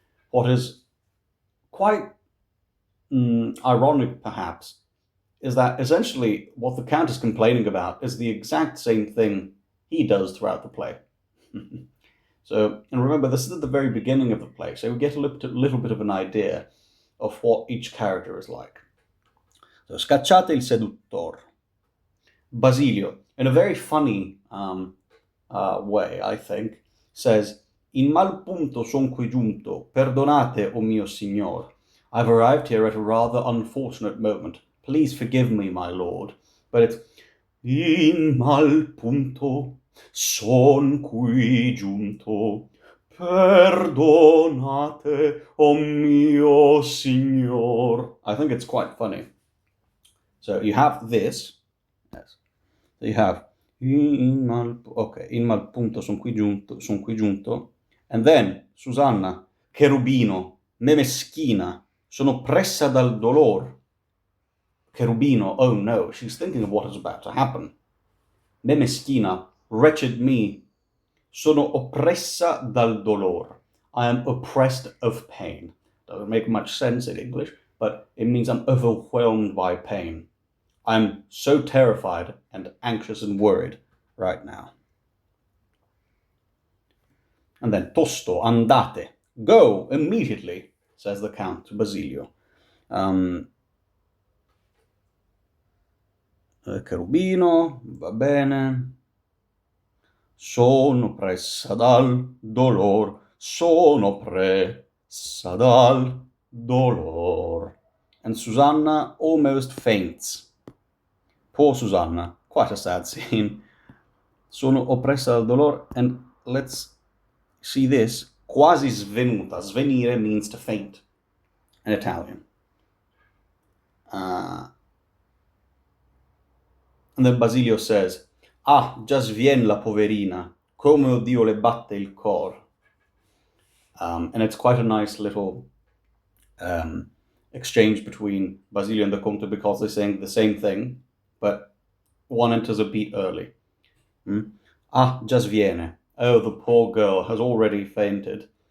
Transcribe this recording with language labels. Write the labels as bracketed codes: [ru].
[en] What is quite ironic, perhaps, is that essentially what the Count is complaining about is the exact same thing he does throughout the play. So, and remember, this is at the very beginning of the play, so we get a little bit of an idea of what each character is like. [it] So, scacciate il seduttor. [en] Basilio, in a very funny way, I think, says, [it] In mal punto son qui giunto, perdonate, o mio signor. [en] I've arrived here at a rather unfortunate moment. Please forgive me, my lord. But it's, [it] In mal punto son qui giunto, perdonate, o mio signor. [en] I think it's quite funny. So you have this. Yes. So you have [it] in mal punto son qui giunto, [en] and then [it] Susanna, Cherubino, me meschina, sono oppressa dal dolor. [en] Cherubino, oh no, she's thinking of what is about to happen. [it] Me meschina, [en] wretched me, [it] sono oppressa dal dolor. [en] I am oppressed of pain. Doesn't make much sense in English, but it means I'm overwhelmed by pain. I'm so terrified and anxious and worried right now. And then, [it] Tosto, andate. [en] Go immediately, says the Count to Basilio. [it] Cherubino, va bene. Sono oppressa dal dolor. Sono oppressa dal dolor. [en] And Susanna almost faints. Poor Susanna, quite a sad scene. [it] Sono oppressa dal dolor, [en] and let's see this. [it] Quasi svenuta. [en] Svenire means to faint in Italian. And then Basilio says, [it] Ah, già svien la poverina, come Dio le batte il cor. [en] And it's quite a nice little exchange between Basilio and the Conte, because they're saying the same thing, but one enters a beat early. [it] Ah, già sviene. [en] Oh, the poor girl has already fainted.